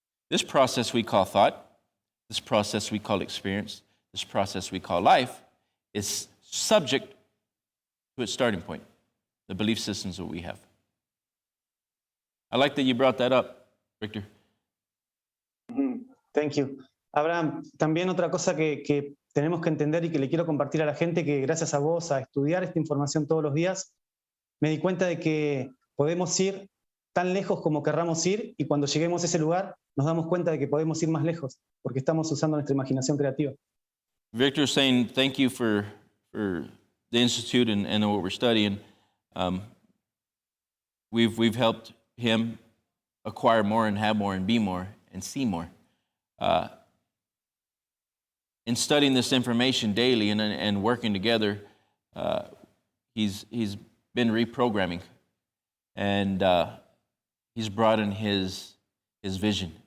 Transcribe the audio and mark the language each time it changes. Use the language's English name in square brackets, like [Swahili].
[English] This process we call thought, this process we call experience, this process we call life, is subject to its starting point, the belief systems that we have. I like that you brought that up, Victor. Thank you. [Spanish] Abraham, también otra cosa que tenemos que entender y que le quiero compartir a la gente, que gracias a vos, a estudiar esta información todos los días, me di cuenta de que podemos ir tan lejos como querramos ir, y cuando lleguemos a ese lugar nos damos cuenta de que podemos ir más lejos, porque estamos usando nuestra imaginación creativa. [English] Victor is saying thank you for the Institute and what we're studying. We've helped him acquire more and have more and be more and see more. In studying this information daily and working together, he's been reprogramming, and he's broadened his vision.